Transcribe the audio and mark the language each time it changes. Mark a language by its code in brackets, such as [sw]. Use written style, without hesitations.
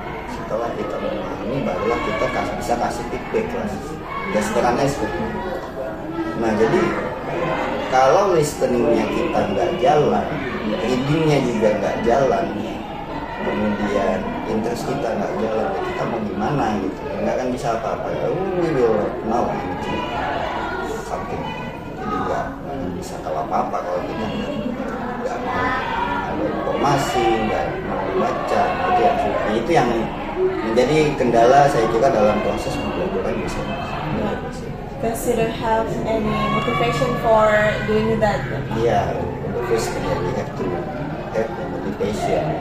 [id] Setelah kita memahami barulah kita bisa kasih feedback lah. Ya sederhana seperti itu. Nah jadi kalau listeningnya kita nggak jalan, readingnya juga nggak jalan, kemudian interest kita nggak jalan, ya kita mau gimana gitu? Nggak akan bisa apa-apa. [en] We will know anything, something. [id] Jadi nggak bisa tahu apa-apa kalau kita nggak mau ada informasi, nggak mau baca. Itu yang menjadi kendala saya kira dalam proses pembelajaran bahasa Inggris. [en] Because you don't have any motivation for doing that. Iya, the first thing that we have to have the motivation.